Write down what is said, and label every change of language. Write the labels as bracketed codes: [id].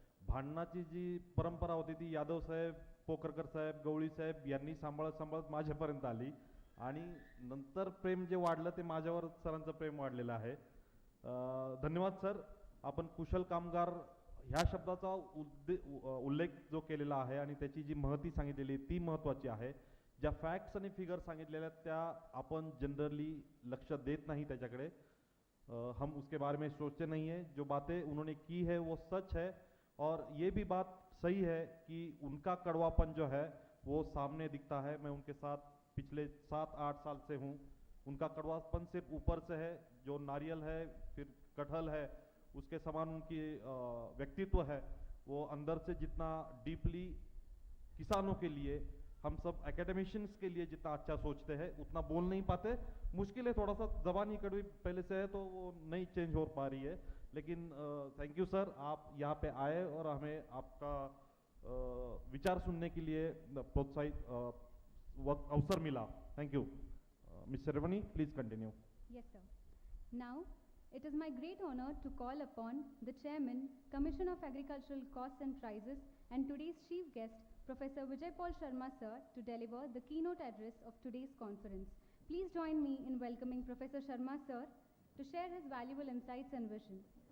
[mr] भांडणाची जी परंपरा होती ती यादव साहेब, पोकरकर साहेब, गवळी साहेब यांनी सांभाळत माझ्यापर्यंत आली, आणि नंतर प्रेम जे वाढलं ते माझ्यावर सरांचं प्रेम वाढलेलं आहे। धन्यवाद सर। आपण कुशल कामगार ह्या शब्दाचा उल्लेख जो केलेला आहे आणि त्याची जी महती सांगितलेली ती महत्त्वाची आहे। ज्या फॅक्ट्स आणि फिगर सांगितलेल्या त्या आपण जनरली लक्ष देत नाही त्याच्याकडे, [hi] हम उसके बारे में सोचते नहीं है। जो बातें उन्होंने की है वो सच है, और ये भी बात सही है कि उनका कड़वापन जो है वो सामने दिखता है। मैं उनके साथ पिछले 7-8 साल से हूँ। उनका कड़वापन सिर्फ ऊपर से है, जो नारियल है फिर कटहल है उसके समान उनकी व्यक्तित्व है, वो अंदर से जितना डीपली किसानों के लिए, हम सब एकेडमिशियंस के लिए जितना अच्छा सोचते हैं उतना बोल नहीं पाते। मुश्किल है, थोड़ा सा जबानी कड़वी पहले से है तो वो नहीं चेंज हो पा रही है। लेकिन [en] thank you sir, [hi] आप यहाँ पे आए और हमें आपका विचार सुनने के लिए प्रोत्साहित अवसर मिला। [en] Thank you. Miss ceremony, please continue. Yes, sir. Now, it is my great honor to call upon the Chairman, Commission of Agricultural Costs and Prices, and today's chief guest, Professor Vidyapith Sharma sir, to deliver the keynote address of today's conference. Please join me in welcoming Professor Sharma sir to share his valuable insights and vision.